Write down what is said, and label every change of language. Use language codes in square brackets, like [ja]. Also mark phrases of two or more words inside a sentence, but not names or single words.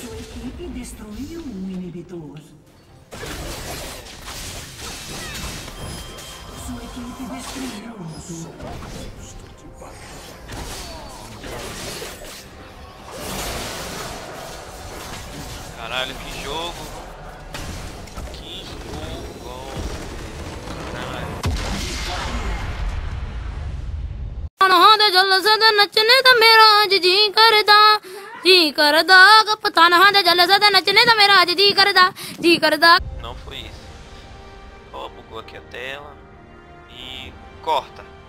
[pt] Sua equipe destruiu um inibidor. Caralho, que jogo. [pa] ਜਲਸਾ ਨੱਚਣੇ ਦਾ ਮੇਰਾ ਅੱਜ ਜੀ ਕਰਦਾ ਕਪਤਾਨ ਹਾਂ ਦੇ ਜਲਸਾ ਨੱਚਣੇ ਦਾ ਮੇਰਾ ਅੱਜ ਜੀ ਕਰਦਾ [pt] Não foi isso. Ó, bugou aqui a tela e corta.